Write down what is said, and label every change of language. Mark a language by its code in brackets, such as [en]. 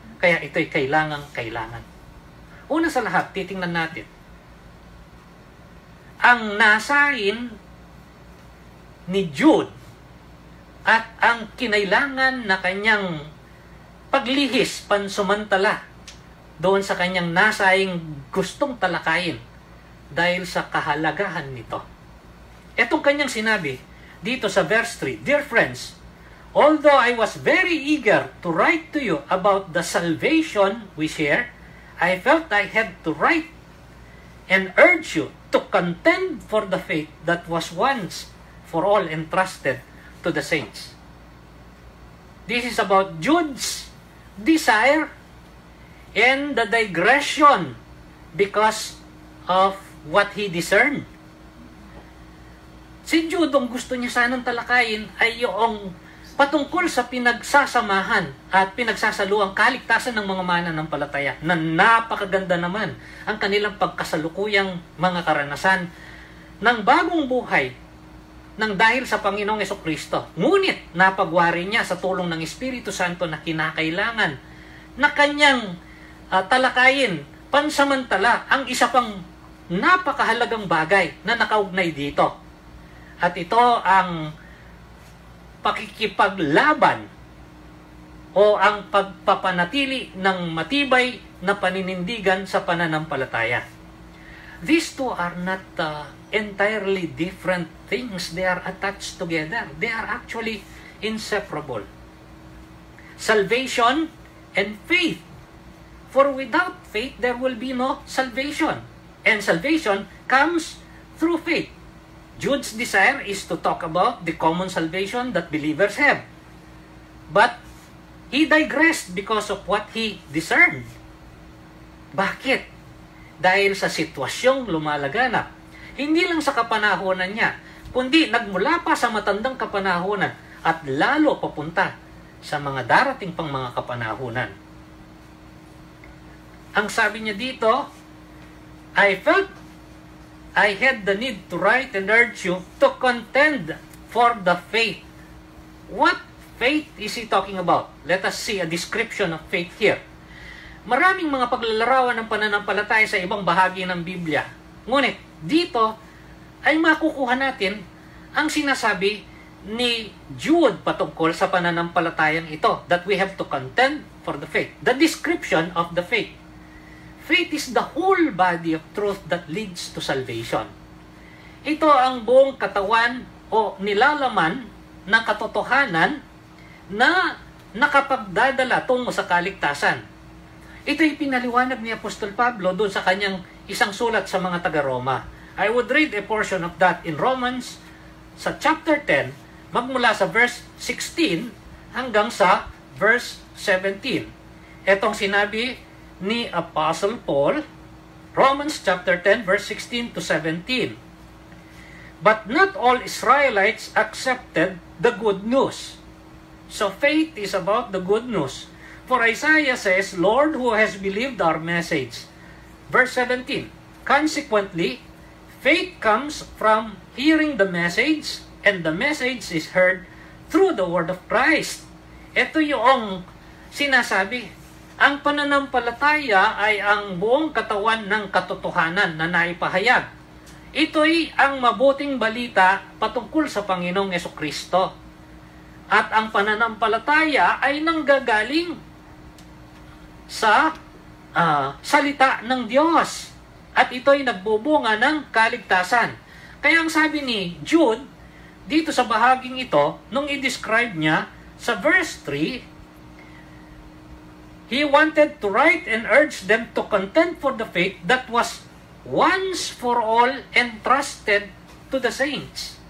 [tl] Kaya ito'y kailangan. Una sa lahat, titingnan natin ang nasain ni Jude at ang kinailangan na kanyang paglihis pansumantala doon sa kanyang nasaing gustong talakayin dahil sa kahalagahan nito. Etong kanyang sinabi dito sa verse 3, [en] "Dear friends, although I was very eager to write to you about the salvation we share, I felt I had to write and urge you to contend for the faith that was once for all entrusted to the saints." This is about Jude's desire and the digression because of what he discerned. [tl] Si Jude, ang gusto niya sanang talakayin ay yung patungkol sa pinagsasamahan at pinagsasaluang kaligtasan ng mga mananampalataya na napakaganda naman ang kanilang pagkasalukuyang mga karanasan ng bagong buhay nang dahil sa Panginoong Jesucristo. Ngunit napagwari niya sa tulong ng Espiritu Santo na kinakailangan na kanyang talakayin pansamantala ang isa pang napakahalagang bagay na nakaugnay dito. At ito ang pakikipaglaban o ang pagpapanatili ng matibay na paninindigan sa pananampalataya. [en] These two are not entirely different things. They are attached together. They are actually inseparable. Salvation and faith. For without faith, there will be no salvation. And salvation comes through faith. Jude's desire is to talk about the common salvation that believers have. But he digressed because of what he discerned. [tl] Bakit? Dahil sa sitwasyong lumalaganap. Hindi lang sa kapanahonan niya, kundi nagmula pa sa matandang kapanahonan at lalo papunta sa mga darating pang mga kapanahonan. Ang sabi niya dito, [en] I felt I had the need to write and urge you to contend for the faith. What faith is he talking about? Let us see a description of faith here. [tl] Maraming mga paglalarawan ng pananampalataya sa ibang bahagi ng Biblia. Ngunit dito ay makukuha natin ang sinasabi ni Jude patungkol sa pananampalatayang ito, [en] that we have to contend for the faith. The description of the faith. Faith is the whole body of truth that leads to salvation. [tl] Ito ang buong katawan o nilalaman ng katotohanan na nakapagdadala tungo sa kaligtasan. Ito'y pinaliwanag ni Apostol Pablo doon sa kanyang isang sulat sa mga taga-Roma. [en] I would read a portion of that in Romans sa chapter 10, [tl] magmula sa [en] verse 16 [tl] hanggang sa [en] verse 17. [tl] Etong sinabi ni Apostle Paul, Romans chapter 10, verse 16 to 17. [en] But not all Israelites accepted the good news. So faith is about the good news. For Isaiah says, Lord, who has believed our message? Verse 17, consequently, faith comes from hearing the message, and the message is heard through the word of Christ. [tl] Ito yung sinasabi. Ang pananampalataya ay ang buong katawan ng katotohanan na naipahayag. Ito'y ang mabuting balita patungkol sa Panginoong Jesucristo. At ang pananampalataya ay nanggagaling sa salita ng Diyos. At ito'y nagbubunga ng kaligtasan. Kaya ang sabi ni Jude, dito sa bahaging ito, nung i-describe niya sa verse 3, [en] he wanted to write and urge them to contend for the faith that was once for all entrusted to the saints.